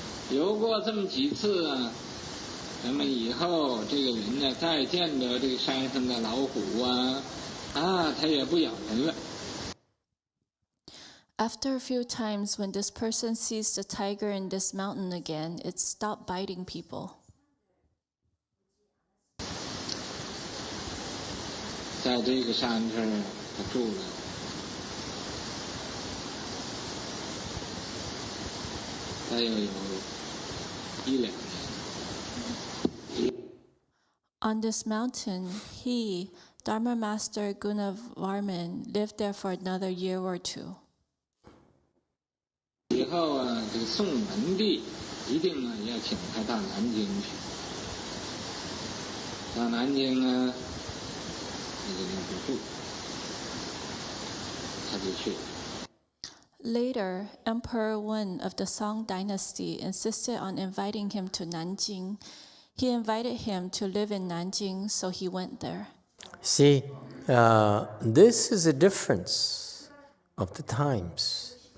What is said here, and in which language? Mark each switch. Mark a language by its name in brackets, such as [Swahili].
[Chinese] 游过这么几次啊，那么以后这个人呢，再见着这个山上的老虎啊，他也不咬人了。 [English] After a few times, when this person sees the tiger in this mountain again, it stopped biting people. [Chinese] 在这个山上他住了大约有1-2年。 [English] On this mountain, he, Dharma Master Gunavarman, lived there for another year or 2. [Chinese] 以后啊，这个宋文帝一定啊要请他到南京去。到南京啊，那个地方住，他就去了。 [English] Later, Emperor Wen of the Song dynasty insisted on inviting him to Nanjing. He invited him to live in Nanjing, so he went there. See, this is a difference of the times.